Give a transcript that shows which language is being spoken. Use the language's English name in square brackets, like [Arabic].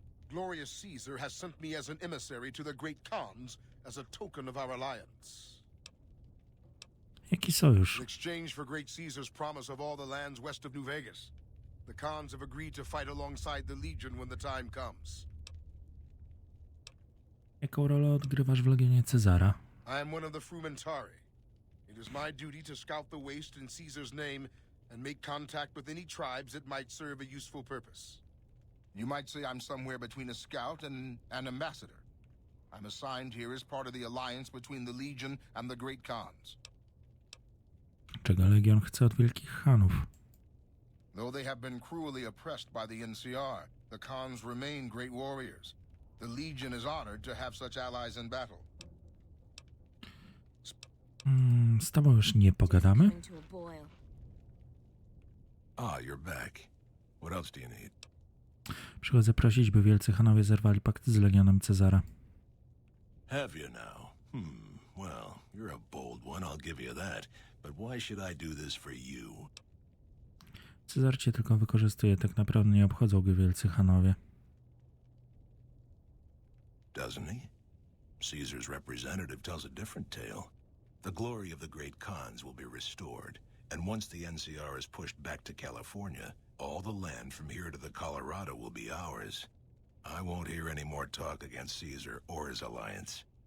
[English] Glorious Caesar has sent me as an emissary to the great Khans as a token of our alliance. [Polish] Jaki sojusz? [English] In exchange for great Caesar's promise of all the lands west of New Vegas, the Khans have agreed to fight alongside the Legion when the time comes. [Polish] Jaką rolę odgrywasz w Legionie Cezara? [English] I am one of the Frumentari. It is my duty to scout the waste in Caesar's name and make contact with any tribes that might serve a useful purpose. You might say I'm somewhere between a scout and an ambassador. I'm assigned here as part of the alliance between the Legion and the Great Khans. [Polish] Czego Legion chce od Wielkich Chanów? [English] Though they have been cruelly oppressed by the NCR, the Khans remain great warriors. The Legion is honored to have such allies in battle. [Polish] Z tobą już nie pogadamy? [English] Coming to a boil. Ah, you're back. What else do you need? [Polish] Przychodzę prosić, by Wielcy Chanowie zerwali pakt z Legionem Cezara. [English] Have you now? Well, you're a bold one, I'll give you that. But why should I do this for you? [Polish] Cezar cię tylko wykorzystuje, tak naprawdę nie obchodzą go Wielcy Chanowie. [English] Doesn't he? Caesar's representative tells a different tale. The glory of the great Khans will be restored, and once the NCR is pushed back to California, all the land from here to the Colorado will be ours. I won't hear any more talk against Caesar or his alliance.